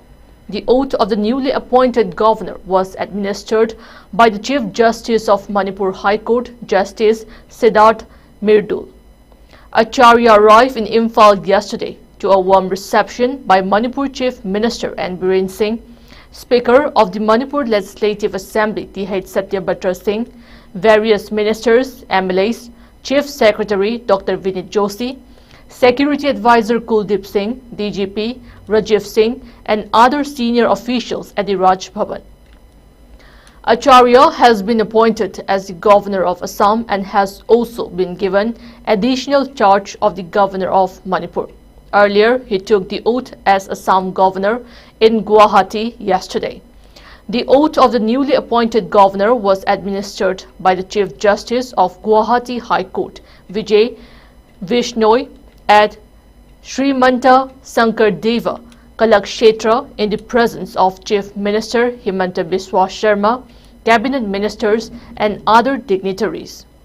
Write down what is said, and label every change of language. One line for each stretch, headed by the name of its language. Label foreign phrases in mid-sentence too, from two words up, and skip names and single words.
English: The oath of the newly appointed governor was administered by the Chief Justice of Manipur High Court, Justice Siddharth Mirdul. Acharya arrived in Imphal yesterday to a warm reception by Manipur Chief Minister N. Biren Singh, Speaker of the Manipur Legislative Assembly T.H. Satyabatra Singh, various ministers, MLAs, Chief Secretary Dr. Vinit Joshi, Security Advisor Kuldeep Singh, DGP Rajiv Singh, and other senior officials at the Raj Bhavan. Acharya has been appointed as the Governor of Assam and has also been given additional charge of the Governor of Manipur. Earlier, he took the oath as Assam Governor in Guwahati yesterday. The oath of the newly appointed governor was administered by the Chief Justice of Guwahati High Court, Vijay Vishnoi, at Srimanta Sankardeva Kalakshetra in the presence of Chief Minister Himanta Biswa Sharma, Cabinet Ministers and other dignitaries.